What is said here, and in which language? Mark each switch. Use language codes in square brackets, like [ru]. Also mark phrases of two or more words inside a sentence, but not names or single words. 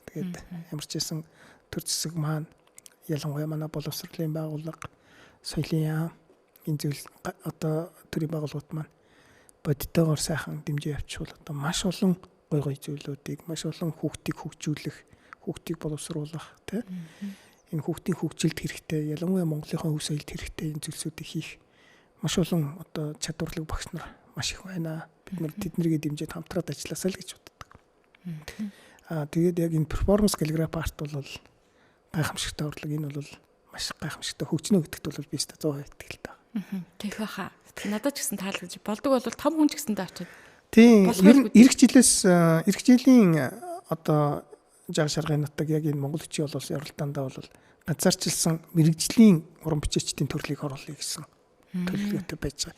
[mn] Тэгээд ямар ч байсан төр зэсэг маань ялангуяа манай боловсролын байгууллага соёлын яам энэ зүйл одоо төрийн байгууллагууд маань бодитойгоор сайхан дэмжиж явчихвал одоо маш олон гой зүйлүүдийг маш олон хүүхдийг хөгжүүлэх, хүүхдийг боловсруулах тийм энэ хүүхдийн хөгжилд хэрэгтэй ялангуяа Монголынхаа өв соёлд хэрэгтэй энэ зүйлсүүдийг хийх маш олон одоо чадварлаг багш нар маш их байна. Бид нар тэднэргээ дэмжиж хамтраад ажилласаа л гэж боддог. Тэгээд яг энэ [en] performance calligraph art [mn] бол гайхамшигтай урлаг. Энэ бол маш гайхамшигтай хөгжнө гэдэгт бол би 100% итгэлтэй. Тэгэх баха. Надад ч гэсэн таалагдж болдог бол 5 хүн ч гэсэндээ очиод. Тийм. Ирэх жилийн одоо жаг шаргын нутаг яг энэ Монгол хүчийн олон оролдоонд бол ганцаарчилсан мэрэгжлийн уран бичээчдийн төрлийг оруулъя гэсэн төлөвлөгөөтэй байж байгаа.